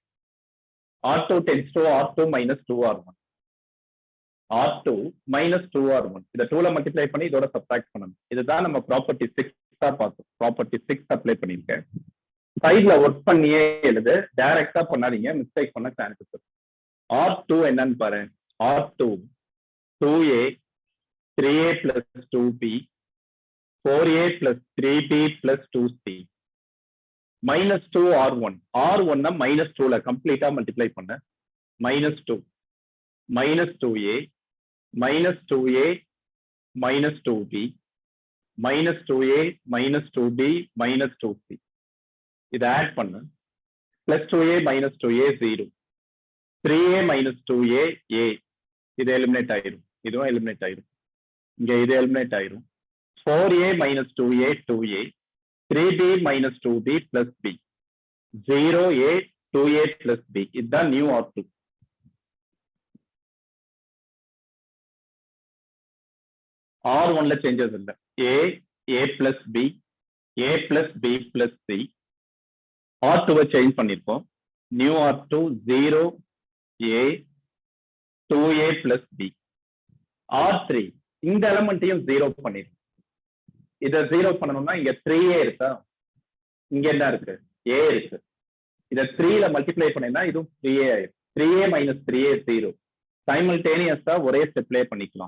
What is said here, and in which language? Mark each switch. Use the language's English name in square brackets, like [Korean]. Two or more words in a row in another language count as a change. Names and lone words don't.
[English] R2 tends to R2 minus 2R1 R2 minus 2R1 [Tamil] இதை 2ல மல்டிப்ளை பண்ணி இதோட சப்ட்ராக்ட் பண்ணணும். இதுதான் நம்ம ப்ராப்பர்ட்டி 6 பார்த்தோம். ப்ராப்பர்ட்டி 6 அப்ளை பண்ணிருக்கேன். சைட்ல ஒர்க் பண்ணியே எழுது, டைரக்டா பண்ணாதீங்க, மிஸ்டேக் பண்ண சான்சஸ் இருக்கு. R2 என்னன்னு பாரு, [English] R2 2a 3a plus 2b 4a plus 3b plus 2c minus 2 R1 R1 minus [Tamil] 2ல கம்ப்ளீட்டா மல்டிப்ளை பண்ண [English] minus 2 minus 2a minus 2a minus 2b minus 2a minus 2b minus 2c [Tamil] இதை ஆட் பண்ண [English] plus 2a minus 2a 0 3a minus 2a a [Tamil] இது எலிமினேட் ஆயிரும், இதுவும் எலிமினேட் ஆயிரும். இங்க இது எலிமினேட் ஆயிரும். [English] 4a minus 2a 2a 3b minus 2b plus b 0a 2a plus b [Tamil] இதுதான் நியூ R2. R1ல சேஞ்சஸ் இல்லை. [English] a plus b a plus b plus c [Tamil] R2வை சேஞ்ச் பண்ணிருக்கோம். [English] நியூ R2 0 a 2a plus b. [Tamil] R3 இந்த எலமெண்ட்டையும் 0 பண்ணிடும். இதை 0 பண்ணணும்னா இங்க 3a இருக்கா, இங்க என்ன இருக்கு, a இருக்கு. இதை 3ல மல்டிப்ளை பண்ணினா இதுவும் 3a ஆயிடும். 3a minus 3a 0 சைமல்டேனியஸா ஒரே ஸ்டெப்லயே பண்ணிக்கலாம்.